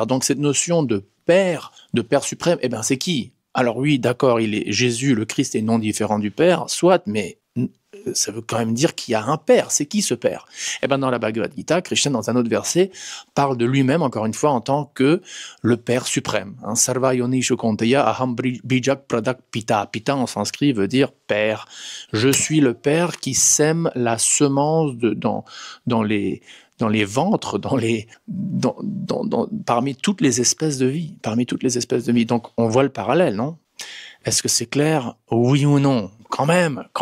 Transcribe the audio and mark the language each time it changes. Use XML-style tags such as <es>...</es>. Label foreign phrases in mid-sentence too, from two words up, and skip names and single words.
<fr>Donc cette notion de Père suprême, eh ben c'est qui? Alors oui, d'accord, Jésus, le Christ est non différent du Père, soit, mais ça veut quand même dire qu'il y a un Père. C'est qui ce Père? Eh ben dans la Bhagavad Gita, Krishna, dans un autre verset, parle de lui-même, encore une fois, en tant que le Père suprême.</fr> <sa>Sarva yonishu konteya aham bijak pradak pita.</sa> <fr>Pita en sanskrit veut dire Père. Je suis le Père qui sème la semence dans les ventres, parmi toutes les espèces de vie. Donc on voit le parallèle, non? Est-ce que c'est clair? Oui ou non? Quand même.</fr>